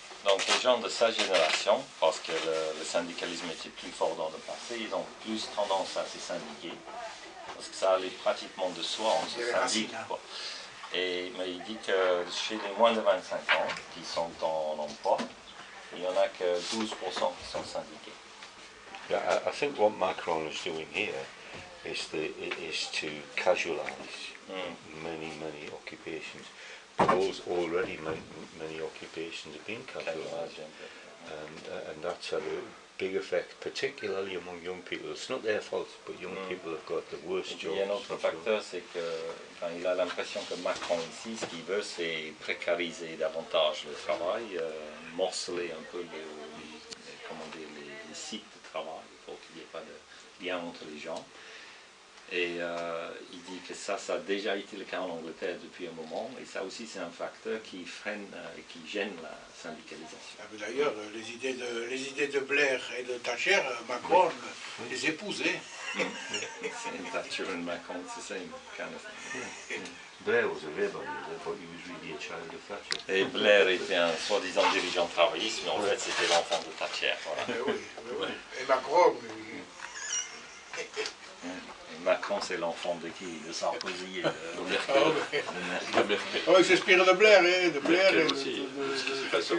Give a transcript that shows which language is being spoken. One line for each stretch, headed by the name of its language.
French: Donc les gens de sa génération, parce que le syndicalisme était plus fort dans le passé, ils ont plus tendance à se syndiquer, parce que ça allait pratiquement de soi, on se syndique, quoi. Mais il dit que chez les moins de 25 ans, qui sont en emploi, il n'y en a que 12% qui sont syndiqués.
English: Yeah, I think what Macron is doing here is to casualise many occupations. Already many occupations have been casualised, and that's had a big effect, particularly among young people. It's not their fault, but young people have got the worst jobs.
French: Il y a un autre facteur, c'est qu'il a l'impression que Macron ici, ce qu'il veut, c'est précariser davantage le travail, morceler un peu les sites de travail pour qu'il n'y ait pas de lien entre les gens. Et il dit que ça a déjà été le cas en Angleterre depuis un moment, et ça aussi c'est un facteur qui freine et qui gêne la syndicalisation. D'ailleurs, les idées de Blair et de Thatcher, Macron les épousait.
English: Thatcher and Macron, it's the same kind of thing. Blair was a rebel, but he was really a child of Thatcher.
French: Et Blair était un soi-disant dirigeant travailliste, mais en fait c'était l'enfant de Thatcher. Voilà. Oui. Et Macron... Macron, c'est l'enfant de qui? De Sarkozy et de Merkel. Oui, il s'inspire de Blair, hein, de Blair et